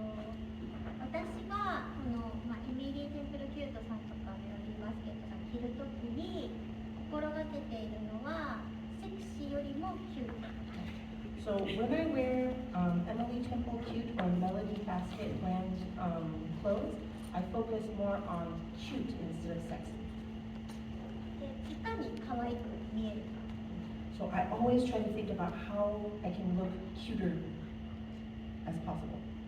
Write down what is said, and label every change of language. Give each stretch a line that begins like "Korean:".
Japanese: 私がこの、エミリー・テンプルキュートさんとかメロディーバスケットさん着るときに心がけているのはセクシーよりもキュート。
English: So when I wear Emily Temple Cute or Melody Basket brand clothes, I focus more on cute instead of sexy.
Japanese: で、いかに可愛く見えるか。
English: So I always try to think about how I can look cuter as possible.